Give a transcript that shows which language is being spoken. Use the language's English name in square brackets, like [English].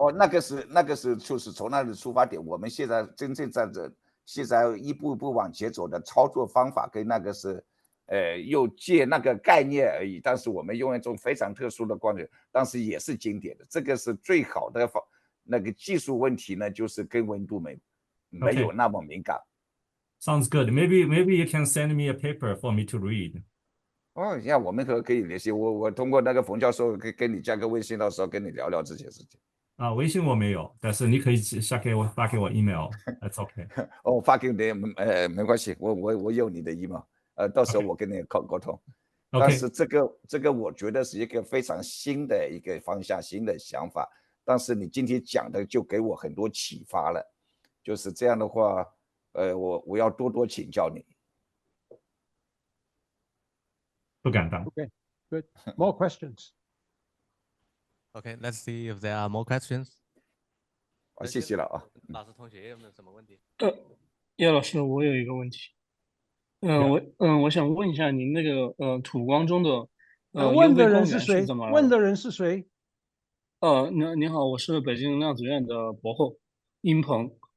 [Chinese] 那个是就是从那个出发点，我们现在真正现在一步一步往前走的操作方法跟那个是。又借那个概念而已，但是我们用一种非常特殊的光源，但是也是经典的。这个是最好的那个技术问题呢，就是跟温度没有那么敏感。 [English] Sounds good. Maybe you can send me a paper for me to read. [Chinese] 呀，我们可以联系我通过那个冯教授跟你加个微信，到时候跟你聊聊这些事情。微信我没有，但是你可以发给我 email. [English] That's okay. [Chinese] 发给你没关系，我有你的 email。到时候我跟你沟通。但是这个我觉得是一个非常新的一个方向，新的想法。但是你今天讲的就给我很多启发了。就是这样的话，我要多请教你。不敢当。 [English] Okay, good. More questions. Okay, let's see if there are more questions. [Chinese] 谢谢了啊。老师同学有没有什么问题？叶老师，我有一个问题。我想问一下您那个土光中的问的人是谁？怎么问的人是谁？您好，我是北京量子院的博后殷鹏。